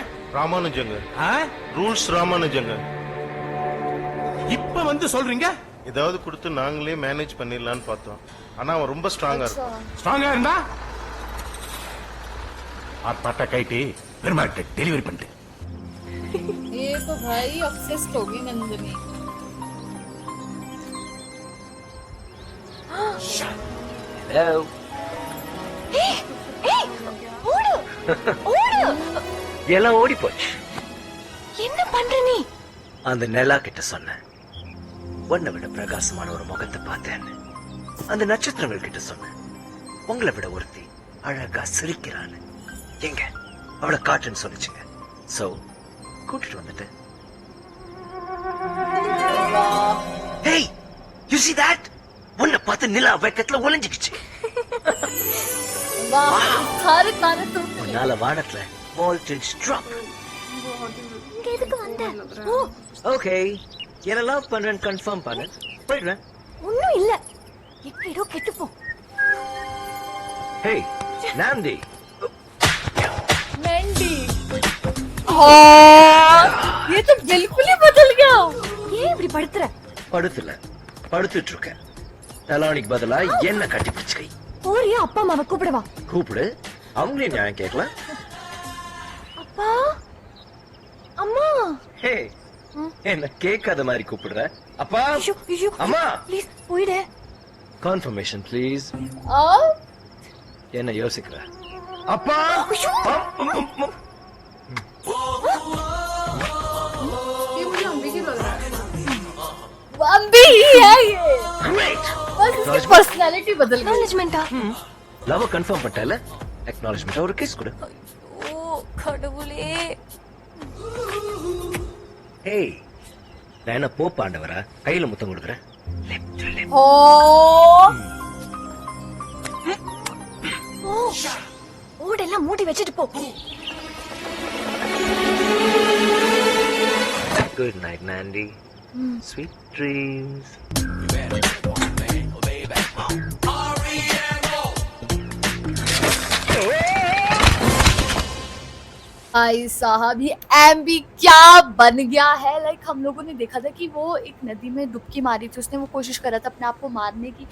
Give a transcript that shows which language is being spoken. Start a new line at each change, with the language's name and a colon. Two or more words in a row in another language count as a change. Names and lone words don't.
Tamil: ராமானுஜங்க, ரூல்ஸ் ராமானுஜங்க. இப்ப வந்து சொல்றீங்க? ஏதாவது கொடுத்து நாங்களே மேனேஜ் பண்ணிடலான்னு பார்த்தோம். ஆனா அவன் ரொம்ப ஸ்ட்ராங்கா இருக்கும். ஸ்ட்ராங்கா இருந்தா ஆர்ப்பாட்ட கைட்டி பெருமாட்ட டெலிவரி பண்ணிட்டு.
Hindi: ये तो भाई ऑब्सेस्ड होगी नंदिनी. hello
Tamil: ஏய் ஓடு ஓடு. எல்லாம் ஓடி போச்சு என்ன பண்ற நீ? அந்த நிலா கிட்ட சொன்னேன் உன்னை விட பிரகாசமான ஒரு முகத்தை பார்த்தேன்னு. அந்த நட்சத்திரங்கள் கிட்ட சொன்னேன் உங்களை விட ஒருத்தி அழகா சிரிக்கிறான்னு. எங்க அவளை காட்டுன்னு சொல்லிச்சுங்க. சோ கூட்டிட்டு வந்துட்டேன்.
English: Hey, you see that?
Tamil: உன்னை பார்த்து நிலா வெக்கத்துல ஒளிஞ்சுக்கிச்சு.
Hindi: सारे तारे तुम
Tamil: உன்னால வானத்துல
English: voltage drop.
Tamil: இங்க எதுக்கு வந்த? ஓ, ஓகே என்ன லவ் பண்றேன்னு கன்ஃபார்ம் பண்ணு. போயிடுறேன். ஒண்ணும் இல்ல. எப்படியோ கெட்டுப்போ. Hey, நாந்தி.
Hindi: मेंडी हाँ ये तो बिल्कुल ही बदल गया.
Tamil: ஏன் இப்படி படுத்துற? படுத்துல படுத்துட்டு இருக்கேன். நலானிக்கு பதிலா என்ன கட்டி பிடிச்சுக்கை. போறியா அப்பா அம்மாவை கூப்பிடவா? கூப்பிடு. அவங்களே நியாயம் கேட்கலாம். அப்பா அம்மா. ஹே என்ன கேட்காத மாதிரி கூப்பிடுற. அப்பா ஐயோ ஐயோ அம்மா ப்ளீஸ் போயிடு.
English: confirmation please.
Tamil: என்ன யோசிக்கிற? அப்பா
Hindi: ये मुझे अम्बी की लग रहा है. अम्बी ही है ये. Great. बस इसकी पर्सनालिटी बदल गई.
Tamil: மேனேஜ்மெண்டா?
English: love confirm
Tamil: பண்ணிட்டல. அக்னாலஜ்மென்ட் ஒரு கிஸ் கொடு. ஓ கடவுளே. ஏய் நான் என்ன போப் ஆண்டவரா கையில முத்தம் கொடுக்குறேன்.
Hindi: ओ
Tamil: ஓடெல்லாம் மூடி வச்சிட்டு போ.
English: good night
Tamil: நாண்டி.
English: sweet dreams.
Hindi: भाई साहब ये एम्बी क्या बन गया है. लाइक हम लोगों ने देखा था कि वो एक नदी में डुबकी मारी थी. उसने वो कोशिश करा था अपने आप को मारने की.